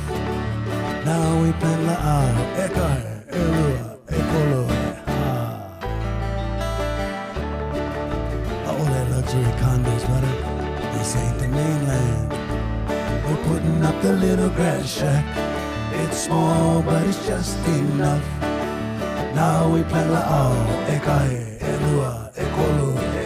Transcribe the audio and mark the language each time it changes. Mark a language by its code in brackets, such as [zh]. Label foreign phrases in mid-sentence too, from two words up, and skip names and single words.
[en] Now we plan la [haw] ekahe, elua, okole. [en] All that luxury condos, brother. This ain't the mainland. We're putting up the little grass shack. It's small but it's just enough. Now we plan la [haw] ekahe, elua, okole.